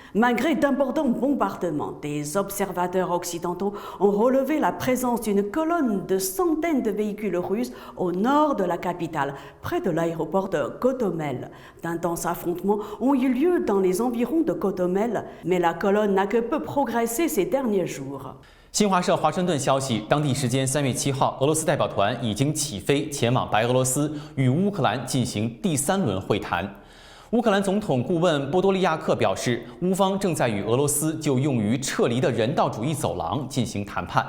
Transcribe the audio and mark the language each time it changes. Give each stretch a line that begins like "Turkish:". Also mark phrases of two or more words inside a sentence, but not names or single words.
French: Malgré d'importants bombardements, des observateurs occidentaux ont relevé la présence d'une colonne de centaines de véhicules russes au nord de la capitale, près de l'aéroport de Gotomel. D'intenses affrontements ont eu lieu dans les environs de Gotomel, mais la colonne n'a que peu progressé ces derniers jours.
Chinese: 新华社华盛顿消息，当地时间3月7号，俄罗斯代表团已经起飞前往白俄罗斯，与乌克兰进行第3轮会谈。乌克兰总统顾问波多利亚克表示，乌方正在与俄罗斯就用于撤离的人道主义走廊进行谈判。